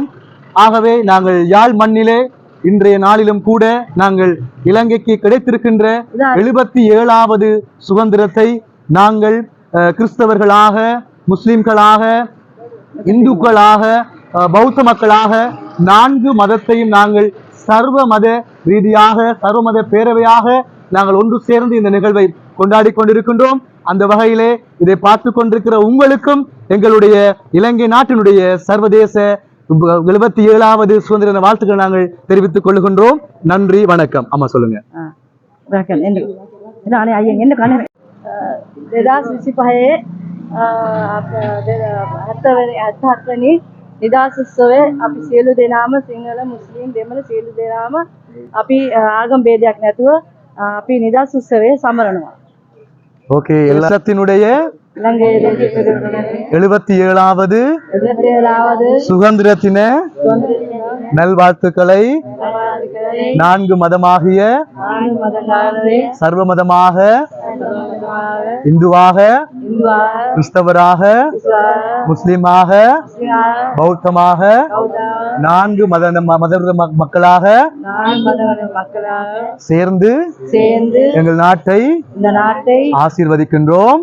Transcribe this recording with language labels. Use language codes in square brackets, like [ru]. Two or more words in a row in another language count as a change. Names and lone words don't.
[ta] ஆகவே நாங்கள் யாழ் மண்ணிலே இன்றைய நாளிலும் கூட நாங்கள் இலங்கைக்கு கிடைத்திருக்கின்ற 77வது சுதந்திரத்தை நாங்கள் கிறிஸ்தவர்களாக, முஸ்லிம்களாக, இந்துக்களாக, பௌத்த மக்களாக 4 மதத்தையும் நாங்கள் சர்வ மத ரீதியாக, சர்வ மத பேரவையாக நாங்கள் ஒன்று சேர்ந்து இந்த நிகழ்வை கொண்டாடி கொண்டிருக்கின்றோம். அந்த வகையிலே இதை பார்த்து கொண்டிருக்கிற உங்களுக்கும் எங்களுடைய இலங்கை நாட்டினுடைய சர்வதேச 77வது சுதந்திர வாழ்த்துக்களை நாங்கள் தெரிவித்துக் கொள்கின்றோம். நன்றி, வணக்கம். அம்மா சொல்லுங்க. [si] නිදහස් උත්සවය අපි සියලු දෙනාම සිංහල මුස්ලිම් දෙමළ සියලු දෙනාම අපි ආගම් ભેදයක් නැතුව අපි නිදහස් උත්සවය සමරනවා. [ta] ஓகே, எல்லாத்தினுடைய 77வது சுதந்திர தின நல்வாழ்த்துக்களை 4 மதமாகிய சர்வ மதமாக, இந்துவாக, கிறிஸ்தவராக, முஸ்லிமாக, பௌத்தமாக 4 மத மக்களாக சேர்ந்து எங்கள் நாட்டை ஆசீர்வதிக்கின்றோம்.